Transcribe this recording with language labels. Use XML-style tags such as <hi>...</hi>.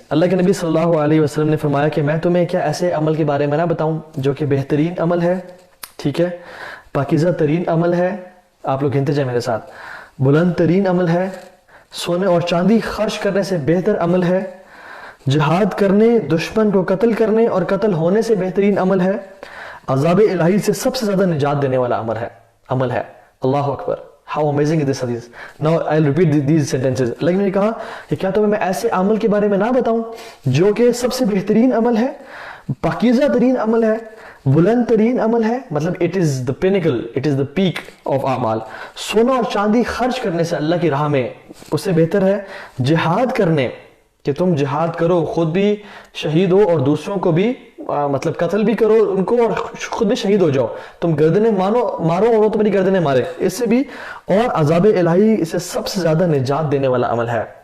<ur>اللہ کے نبی صلی اللہ علیہ وسلم نے فرمایا کہ میں تمہیں کیا ایسے عمل کے بارے میں نہ بتاؤں جو کہ بہترین عمل ہے، ٹھیک ہے، پاکیزہ ترین عمل ہے، آپ لوگ گنتے جائیں میرے ساتھ، بلند ترین عمل ہے، سونے اور چاندی خرچ کرنے سے بہتر عمل ہے، جہاد کرنے، دشمن کو قتل کرنے اور قتل ہونے سے بہترین عمل ہے، عذاب الہی سے سب سے زیادہ نجات دینے والا عمل ہے. اللہ اکبر.</ur> <en>How amazing is this hadith. Now I'll repeat these sentences.</en> <ur>لیکن میں نے کہا کہ کیا تمہیں میں ایسے عمل کے بارے میں نہ بتاؤں جو کہ سب سے بہترین عمل ہے، پاکیزہ ترین عمل ہے، بلند ترین عمل ہے، مطلب</ur> <en>it is the pinnacle, it is the peak of</en> <ur>اعمال. سونا اور چاندی خرچ کرنے سے اللہ کی راہ میں اس سے بہتر ہے جہاد کرنے، کہ تم جہاد کرو، خود بھی شہید ہو اور دوسروں کو بھی مطلب قتل بھی کرو ان کو، اور خود بھی شہید ہو جاؤ، تم گردنیں مارو اور وہ تمہاری گردنیں مارے، اس سے بھی، اور عذاب الہی اسے سب سے زیادہ نجات دینے والا عمل ہے.</ur>